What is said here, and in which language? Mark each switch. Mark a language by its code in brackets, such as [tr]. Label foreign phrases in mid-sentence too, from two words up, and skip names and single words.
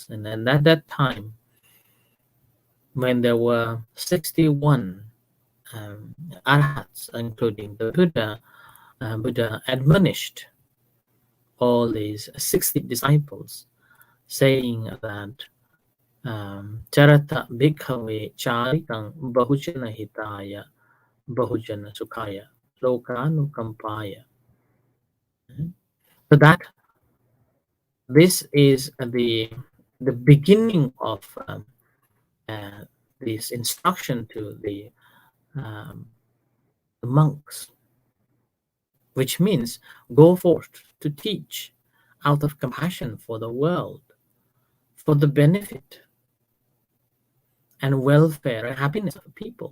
[en] And then at that time, when there were 61 arhats, including the Buddha, Buddha admonished all these 60 disciples, saying that [pi] Charata bhikkhave charikang bahujana hitaya bahujana sukhaya lokanukampaya. [en] So that this is the beginning of this instruction to the monks, which means go forth to teach out of compassion for the world, for the benefit and welfare and happiness of the people.